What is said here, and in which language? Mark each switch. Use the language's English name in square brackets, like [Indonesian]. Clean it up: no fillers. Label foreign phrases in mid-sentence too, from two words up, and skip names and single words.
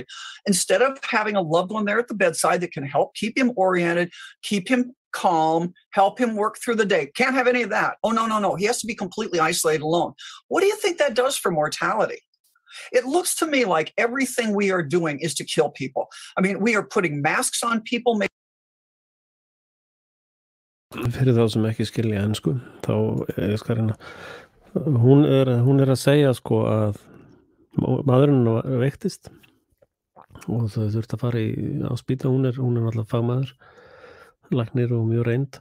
[English] Instead of having a loved one there at the bedside that can help keep him oriented, keep him calm, help him work through the day. Can't have any of that. Oh, no. He has to be completely isolated alone. What do you think that does for mortality? It looks to me like everything we are doing is to kill people. I mean, we are putting masks on people. [Icelandic] Fyrir þá sem ekki skilja ensku, þá ég skal reyna. Hún er að segja sko að maðurinn veiktist og þau þurfti að fara á spíta. Hún er náttúrulega fagmaður, læknir og mjög reynd.